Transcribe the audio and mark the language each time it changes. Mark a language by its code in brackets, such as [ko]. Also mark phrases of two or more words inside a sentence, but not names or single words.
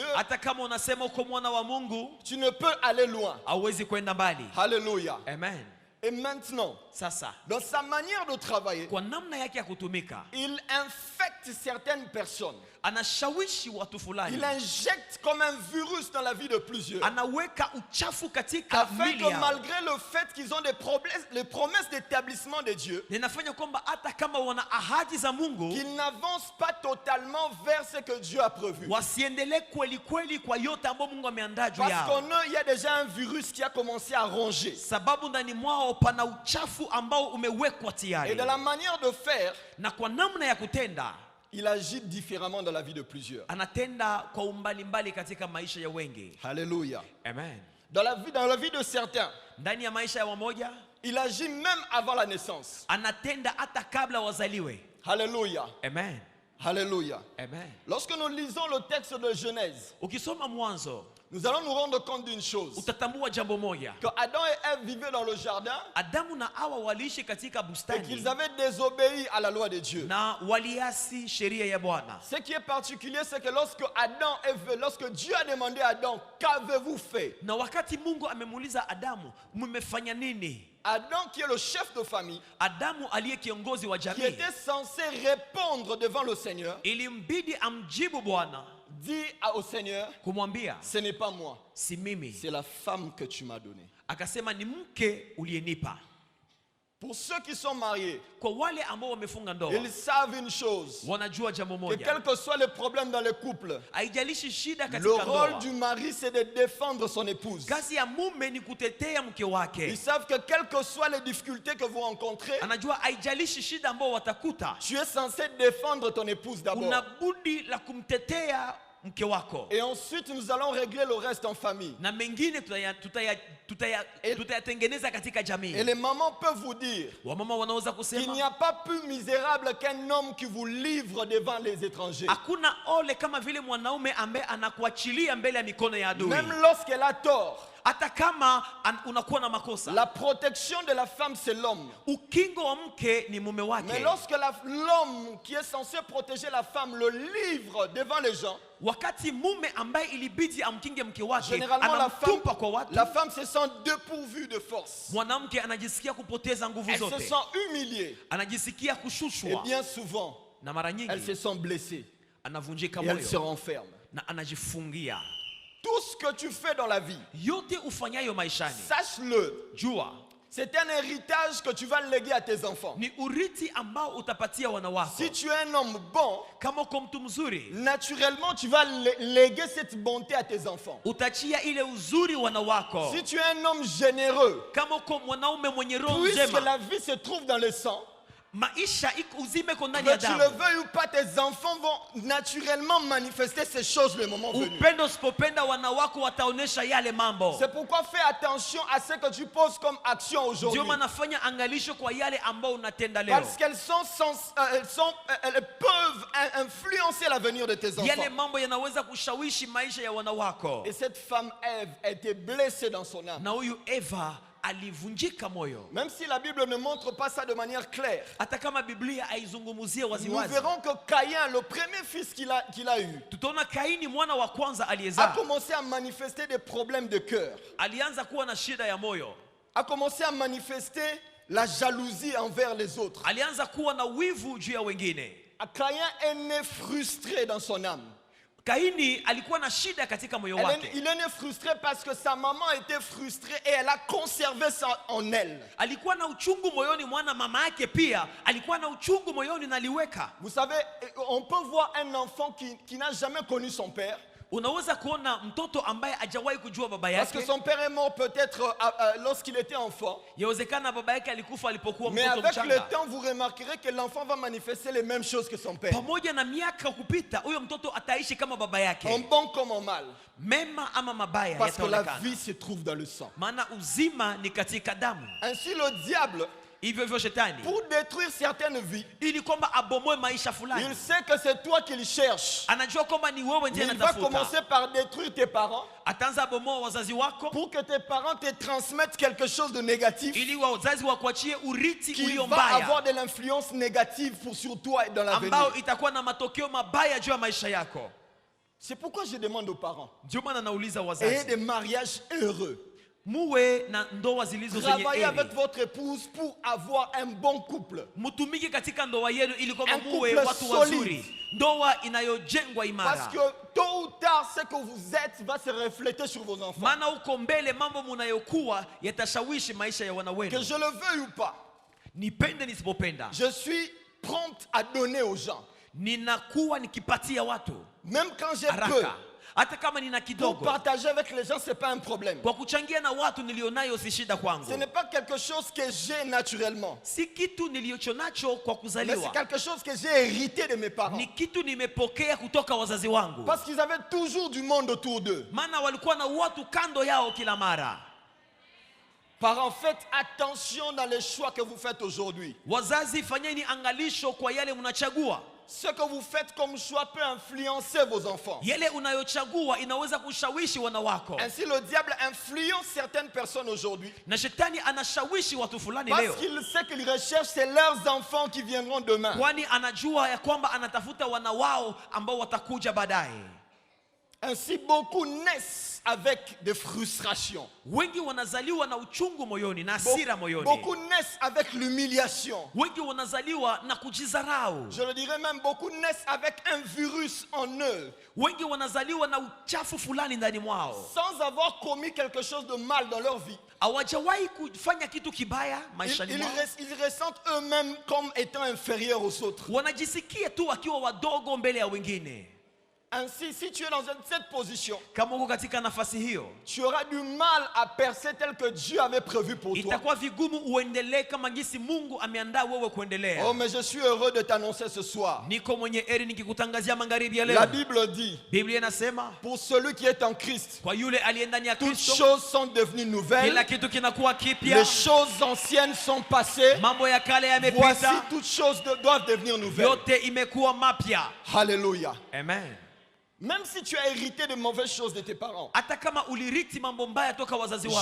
[sw] hata kama unasema uko mwana wa Mungu, [fr] tu ne peux aller loin. [sw] hauwezi kwenda mbali. [fr] Alléluia. [sw] Amen. [fr] Et maintenant, [sw] Sasa [fr] dans sa manière de travailler, [sw] kwa namna yake ya kutumika, [fr] il infecte certaines personnes. [sw] anashawishi watu [fr] Il [sw] fulani, [fr] injecte comme un virus dans la vie de plusieurs. [sw] anaweka uchafu katika [fr] Afin [sw] mili [fr] que [sw] yao, [fr] malgré le fait qu'ils ont les promesses d'établissement de Dieu, [sw] na inafanya kwamba hata kama wana ahadi za Mungu, [fr] qu'ils n'avancent pas totalement vers ce que Dieu a prévu. [sw] wasiendelee kweli kweli kwa yote ambayo Mungu ameandaa juu [fr] Parce [sw] yao, [fr] qu'en eux, il y a déjà un virus qui a commencé à ronger. [sw] sababu ndani mwao pana uchafu ambao umewekwa [fr] Et [sw] tayari, [fr] de la manière de faire, [sw] na kwa namna ya kutenda [fr] il agit différemment dans la vie de plusieurs. [sw] anatenda kwa umbalimbali katika maisha ya wengi. [fr] Alléluia. [sw] Amen. [fr] Dans la vie de certains, [sw] Ndani ya maisha ya wamoja [fr] il agit même avant la naissance. [sw] anatenda hata kabla wazaliwe. [fr] Alléluia. [sw] Amen. [fr] Alléluia. [sw] Amen. [fr] Lorsque nous lisons le texte de Genèse, [sw] Ukisoma Mwanzo [fr] nous allons nous rendre compte d'une chose. [sw] utatambua jambo moja, [fr] Que Adam et Ève vivaient dans le jardin [sw] Adamu na Hawa waliishi katika [fr] et [sw] bustani [fr] qu'ils avaient désobéi à la loi de Dieu. [sw] na waliasi sheria ya Bwana. [fr] Ce qui est particulier, c'est que lorsque Dieu a demandé à Adam, qu'avez-vous fait? [sw] Na wakati Mungu amemuuliza Adamu, mmefanya nini? [fr] Adam, qui est le chef de famille, [sw] Adamu aliye kiongozi wa [fr] qui [sw] jamii, [fr] était censé répondre devant le Seigneur, [sw] ilimbidi amjibu Bwana, [fr] dit au Seigneur, [sw] kumwambia [fr] ce n'est pas moi, [sw] si mimi, [fr] c'est la femme que tu m'as donnée. [sw] akasema ni mke uliyenipa. [fr] Pour ceux qui sont mariés, [sw] Kwa wale ambao wamefunga ndoa, [fr] ils savent une chose, [sw] wanajua jambo [fr] que [sw] moja. [fr] quel que soit le problème dans le couple, [sw] Haijalishi shida [fr] le [sw] katika [fr] rôle [sw] ndoa, [fr] du mari, c'est de défendre son épouse. [sw] kazi ya mume ni kutetea mke [fr] Ils [sw] wake. [fr] savent que quelles que soient les difficultés que vous rencontrez, [sw] Anajua haijalishi shida ambao watakuta, [fr] tu es censé défendre ton épouse d'abord. [sw] kuna budi la kumtetea mke wako. [fr] Et ensuite, nous allons régler le reste en famille. [sw] Na mengine tutayatengeneza katika jamii. [fr] Et les mamans peuvent vous dire [sw] Wamama wanaweza [fr] qu'il n'y [sw] kusema [fr] a pas plus misérable qu'un homme qui vous livre devant les étrangers. [sw] hakuna ole kama vile mwanaume ambaye anakuachilia mbele ya mikono ya adui. [fr] Même lorsqu'elle a tort, [sw] Hata kama unakuwa na makosa, [fr] la protection de la femme, c'est l'homme. [sw] ukingo wa mke ni mume [fr] Mais [sw] wake. [fr] lorsque l'homme qui est censé protéger la femme le livre devant les gens, [sw] Wakati mume ambaye ilibidi amkinge mke wake [fr] généralement [sw] anamtupa kwa watu, [fr] la femme se sent dépourvue de force. [sw] mwanamke anajisikia kupoteza nguvu [fr] Elle se [sw] zote, [fr] sent humiliée. [sw] anajisikia [fr] Et [sw] kushushwa, [fr] bien souvent, [sw] na mara [fr] elle se [sw] nyingi [fr] sent blessée. [sw] anavunjika [fr] Et elle se [sw] moyo [fr] renferme. [sw] na anajifungia. [fr] Tout ce que tu fais dans la vie, [sw] Yote ufanyayo maishani, [fr] sache-le, [sw] jua [fr] c'est un héritage que tu vas léguer à tes enfants. [sw] ni urithi ambao utapatia wana wako. [fr] Si tu es un homme bon, [sw] Kama uko mtu mzuri, [fr] naturellement, tu vas léguer cette bonté à tes enfants. [sw] utachia ile uzuri wana wako. [fr] Si tu es un homme généreux, [sw] Kama uko mwanaume mwenye roho [fr] puisque [sw] njema, [fr] la vie se trouve dans le sang, [sw] maisha uzime iko ndani [fr] que [sw] ya [fr] tu le [sw] damu. [fr] veuilles ou pas, tes enfants vont naturellement manifester ces choses le moment venu. [sw] Upendo usipopenda wana wako wataonesha yale mambo. [fr] C'est pourquoi fais attention à ce que tu poses comme action aujourd'hui. [sw] Ndio maana fanya angalisho kwa yale ambao unatenda leo. [fr] Parce qu'elles elles peuvent influencer l'avenir de tes [sw] Yale [fr] enfants. [sw] mambo yanaweza kushawishi maisha ya wana wako. [fr] Et cette femme Ève était blessée dans son âme. [sw] Na huyu Eva alivunjika moyo. [fr] Même si la Bible ne montre pas ça de manière claire. [sw] Hata kama Biblia haizungumuzie [fr] Nous [sw] waziwazi. [fr] verrons que Caïn, le premier fils qu'il a eu, [sw] Tutaona Kaini mwana wa kwanza [fr] a [sw] aliyezaa [fr] commencé à manifester des problèmes de cœur. [sw] alianza kuwa na shida ya moyo. [fr] A commencé à manifester la jalousie envers les autres. [sw] Alianza kuwa na wivu juu ya wengine. [fr] Caïn est né frustré dans son âme. [sw] Kaini alikuwa na shida katika moyo wake. [fr] Il est né frustré parce que sa maman était frustrée et elle a conservé ça en elle. [sw] Alikuwa na uchungu moyoni, mwana mama yake pia alikuwa na uchungu moyoni na aliweka. [fr] Vous savez, on peut voir un enfant qui n'a jamais connu son père. [sw] Unaweza kuona mtoto ambaye hajawahi kujua baba [fr] Parce que [sw] yake. [fr] son père est mort peut-être lorsqu'il était enfant. [sw] Yawezekana baba yake alikufa alipokuwa [fr] Mais [sw] mtoto [fr] avec le [sw] mchanga. [fr] temps, vous remarquerez que l'enfant va manifester les mêmes choses que son père. [sw] Pamoja na miaka kupita, huyo mtoto ataishi kama baba [fr] En [sw] yake. [fr] bon comme en mal. [sw] Mema ama mabaya [fr] Parce que la [sw] yataonekana. [fr] vie se trouve dans le sang. [sw] Maana uzima ni katika damu. [fr] Ainsi, le diable, [sw] Hivyo hivyo shetani, [fr] pour détruire certaines vies, [sw] ili kwamba abomoe maisha [fr] il [sw] fulani, [fr] sait que c'est toi qu'il cherche. [sw] anajua kwamba ni wewe ndiye [fr] Mais il va [sw] anatafuta. [fr] commencer par détruire tes parents [sw] Ataanza abomoa wazazi wako [fr] pour que tes parents te transmettent quelque chose de négatif [sw] ili wazazi wakuachie urithi [fr] qui [sw] ulio [fr] va avoir [sw] mbaya [fr] de l'influence négative sur toi et dans l'avenir. [sw] ambao itakuwa na matokeo mabaya juu ya maisha yako. [fr] C'est pourquoi je demande aux parents, [sw] Ndio maana nauliza [fr] ayez [sw] wazazi, [fr] des mariages heureux. [sw] muwe na ndoa zilizo zenye [fr] Travaillez avec [sw] heri. [fr] votre épouse pour avoir un bon couple. [sw] Mutumike katika ndoa yenu ili kwamba [fr] Un [sw] muwe [fr] couple [sw] watu [fr] solide. [sw] wazuri, ndoa inayojengwa [fr] Parce [sw] imara. [fr] que tôt ou tard, ce que vous êtes va se refléter sur vos enfants. [sw] Maana huko mbele mambo munayokuwa yatashawishi maisha ya wana [fr] Que [sw] wenu. [fr] je le veuille ou pas, [sw] Nipende nisipopenda, [fr] je suis prompte à donner aux gens. [sw] ninakuwa nikipatia watu [fr] Même quand j'ai peu, [sw] haraka, hata kama nina [fr] pour [sw] kidogo. [fr] partager avec les gens, ce n'est pas un problème. [sw] Kwa kuchangia na watu nilionayo si shida [fr] Ce [sw] kwangu. [fr] n'est pas quelque chose que j'ai naturellement. [sw] Si kitu nilicho nacho kwa [fr] Mais c'est [sw] kuzaliwa, [fr] quelque chose que j'ai hérité de mes parents. [sw] ni kitu nimepokea kutoka wazazi wangu. [fr] Parce qu'ils avaient toujours du monde autour d'eux. [sw] Maana walikuwa na watu kando yao kila mara. [fr] Parents, faites attention dans les choix que vous faites aujourd'hui. [sw] Wazazi, fanyeni angalisho kwa yale mnachagua. [fr] Ce que vous faites comme choix peut influencer vos enfants. [sw] Yale unayochagua inaweza kushawishi wana wako. [fr] Ainsi, le diable influence certaines personnes aujourd'hui. [sw] Na shetani anashawishi watu fulani [fr] Parce [sw] leo. [fr] qu'il sait qu'il recherche, c'est leurs enfants qui viendront demain. [sw] Kwani anajua ya kwamba anatafuta wana wao ambao watakuja baadaye. [fr] Ainsi, beaucoup naissent avec des frustrations. [sw] Wengi wanazaliwa na uchungu moyoni na hasira moyoni. [fr] Beaucoup naissent avec l'humiliation. [sw] Wengi wanazaliwa na kujizarau. [fr] Je le dirais même, beaucoup naissent avec un virus en eux. [sw] Wengi wanazaliwa na uchafu fulani ndani mwao. [fr] Sans avoir commis quelque chose de mal dans leur vie. [sw] Hawajawahi kufanya kitu kibaya maishani mwao. [fr] Ils ressentent eux-mêmes comme étant inférieurs aux autres. [sw] Wanajisikia tu wakiwa wadogo mbele ya wengine. [fr] Ainsi, si tu es dans cette position, [sw] kama uko katika nafasi hiyo, [fr] tu auras du mal à percer tel que Dieu avait prévu pour toi. [sw] Itakuwa vigumu uendelee kama jinsi Mungu ameandaa wewe kuendelea. [fr] Oh, mais je suis heureux de t'annoncer ce soir. [sw] Niko mwenye heri nikikutangazia magharibi ya leo. [fr] La Bible dit, [sw] Biblia inasema, [fr] pour celui qui est en Christ, [sw] kwa yule aliye ndani ya Kristo, [fr] toutes choses sont devenues nouvelles. [sw] Kila kitu kinakuwa kipya. [fr] Les choses anciennes sont passées. [sw] Mambo ya kale yamepita. [fr] Voici toutes choses doivent devenir nouvelles. [sw] Yote imekuwa mapya. [fr] Alléluia. [sw] Amen. [fr] Même si tu as hérité de mauvaises choses de tes parents, [sw] hata kama uliriti mambo mbaya toka wazazi wako,